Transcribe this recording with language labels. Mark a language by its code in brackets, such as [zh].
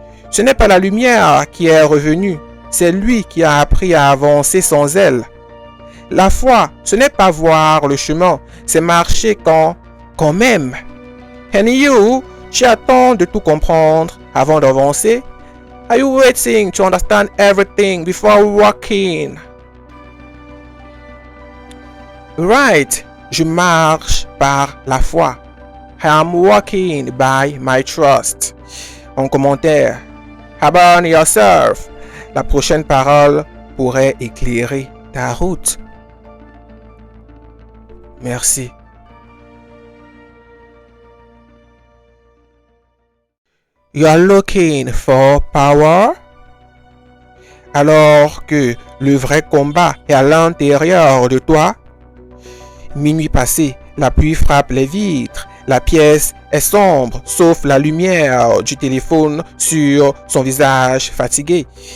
[fr] Ce n'est pas la lumière qui est revenue, c'est lui qui a appris à avancer sans elle. La foi, ce n'est pas voir le chemin, c'est marcher quand même. [en] And you, [fr] tu attends de tout comprendre avant d'avancer? [en] Are you waiting to understand everything before walking? Right, [fr] je marche par la foi. [en] I am walking by my trust. [fr] En commentaire, abonne yourself. La prochaine parole pourrait éclairer ta route. Merci. [en] You are looking for power? [fr] Alors que le vrai combat est à l'intérieur de toi? Minuit passé, la pluie frappe les vitres. La pièce est sombre, sauf la lumière du téléphone sur son visage fatigué.